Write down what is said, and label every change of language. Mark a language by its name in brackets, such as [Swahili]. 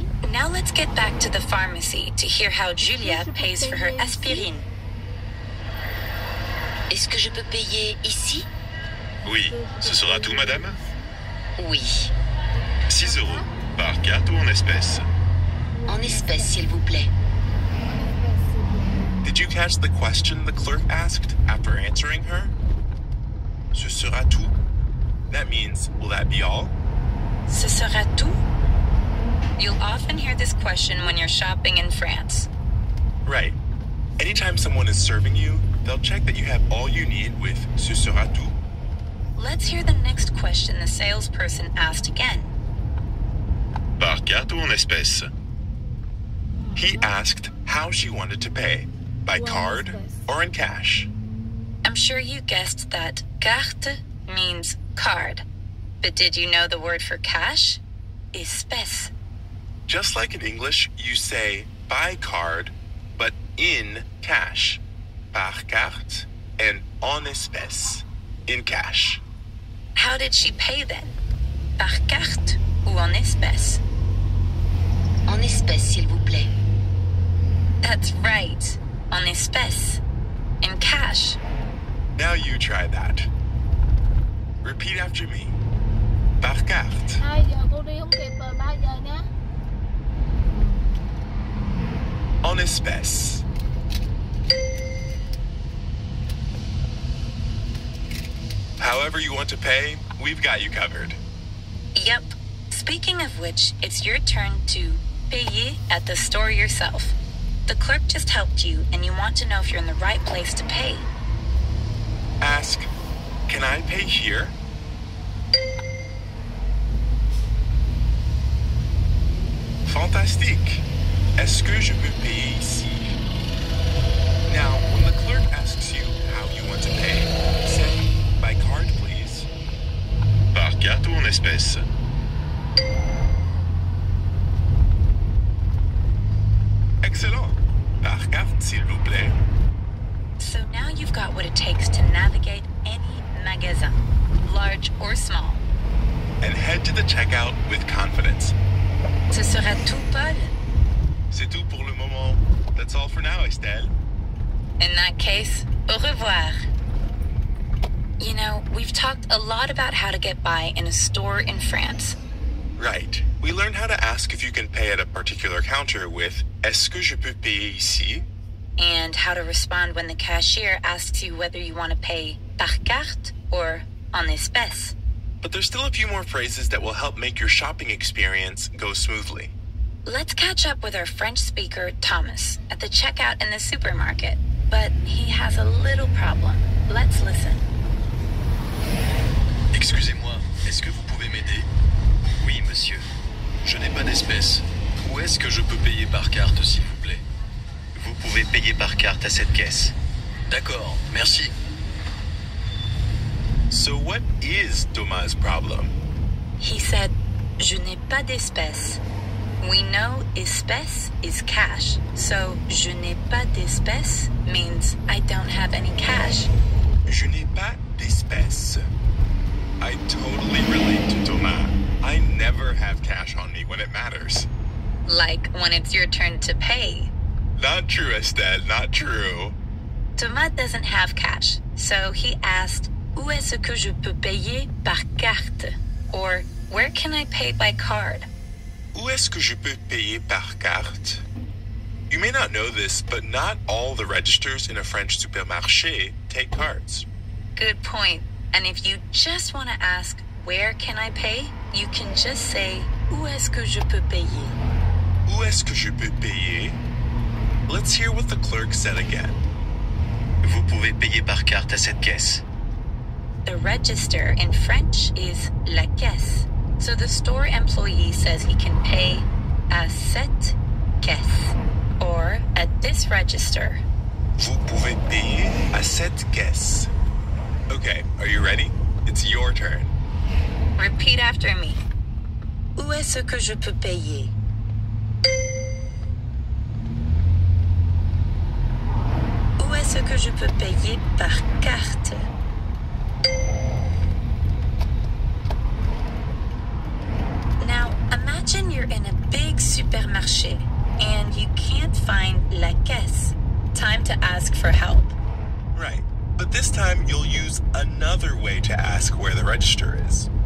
[English] Now let's get back to the pharmacy to hear how Julia pays for her aspirine. [French] Est-ce que je peux payer ici? Oui, ce sera tout, madame? Oui. 6 €, par carte ou en espèces? En espèces, s'il vous plaît. [English] Did you catch the question the clerk asked after answering her? [French] Ce sera tout [English] That means, will that be all? [French] Ce sera tout? [English] You'll often hear this question when you're shopping in France. Right. Anytime someone is serving you, they'll check that you have all you need with [French] ce sera tout. [English] Let's hear the next question the salesperson asked again. [French] Par carte ou en espèces? [English] He asked how she wanted to pay, by card or in cash. I'm sure you guessed that carte means card. But did you know the word for cash? [French] Espèce. [English] Just like in English, you say by card, but in cash. [French] Par carte and en espèces, [English] in cash. How did she pay then? [French] Par carte ou en espèces? [English] En espèces, s'il vous plaît. That's right. [French] En espèces. [English] In cash. Now you try that. Repeat after me. [French] Par carte. 2 giờ cô đi không kịp rồi, 3 giờ nha. En espèces. [English] However you want to pay, we've got you covered. Yep. Speaking of which, it's your turn to payer at the store yourself. The clerk just helped you, and you want to know if you're in the right place to pay. Ask, can I pay here? [French] Fantastique. Est-ce que je peux payer ici? [English] Now, when the clerk asks you how you want to pay, say, by card, please. [French] Par carte ou en espèces? [English] Excellent. [French] Par carte, s'il vous plaît. [English] So now you've got what it takes to navigate any magasin, large or small. And head to the checkout with confidence. [French] Ce sera tout, Paul? C'est tout pour le moment. [English] That's all for now, Estelle. In that case, [French] au revoir. [English] You know, we've talked a lot about how to get by in a store in France. Right. We learned how to ask if you can pay at a particular counter with [French] Est-ce que je peux payer ici? [English] And how to respond when the cashier asks you whether you want to pay [French] par carte [English] or [French] en espèces. [English] But there's still a few more phrases that will help make your shopping experience go smoothly. Let's catch up with our French speaker, Thomas, at the checkout in the supermarket. But he has a little problem. Let's listen. [French] Excusez-moi, est-ce que vous pouvez m'aider? Oui, monsieur. Je n'ai pas d'espèces. Où est-ce que je peux payer par carte, s'il vous plaît? Vous pouvez payer par carte à cette caisse. D'accord, merci. [English] So what is Thomas' problem? He said, [French] Je n'ai pas d'espèces. [English] We know espèces is cash, so [French] je n'ai pas d'espèces [English] means I don't have any cash. [French] Je n'ai pas d'espèces. [English] I totally relate to Thomas. I never have cash on me when it matters. Like when it's your turn to pay. Not true, Estelle, not true. Thomas doesn't have cash, so he asked, [French] Où est-ce que je peux payer par carte? [English] Or, where can I pay by card? [French] Où est-ce que je peux payer par carte? [English] You may not know this, but not all the registers in a French supermarché take cards. Good point. And if you just want to ask, where can I pay? You can just say, [French] Où est-ce que je peux payer? Où est-ce que je peux payer? [English] Let's hear what the clerk said again. [French] Vous pouvez payer par carte à cette caisse. [English] The register in French is la caisse. So the store employee says he can pay [French] à cette caisse [English] or at this register. [French] Vous pouvez payer à cette caisse. [English] Okay, are you ready? It's your turn. Repeat after me. [French] Où est-ce que je peux payer? Où est-ce que je peux payer par carte? [English] Now, imagine you're in a big supermarché and you can't find la caisse. Time to ask for help. Right, but this time you'll use another way to ask where the register is.